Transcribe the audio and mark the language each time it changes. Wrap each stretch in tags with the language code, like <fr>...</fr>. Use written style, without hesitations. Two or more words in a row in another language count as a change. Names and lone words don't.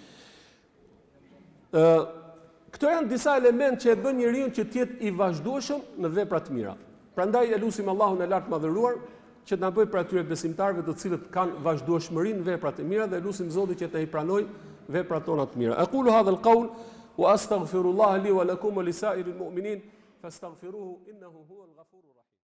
<sq>Këto janë disa elementë që e bën njeriu që të jetë i vazhdueshëm në vepra të mira. Prandaj e lutim Allahun e lartë madhëruar që të na bëjë për atyre besimtarëve të cilët kanë vazhdueshmëri në veprat e mira dhe lutim Zotin që të i pranojë veprat tona të mira.</sq> <ar>أقول هذا القول وأستغفر الله لي ولكم ولسائر المؤمنين فاستغفروه إنه هو الغفور الرحيم.</ar>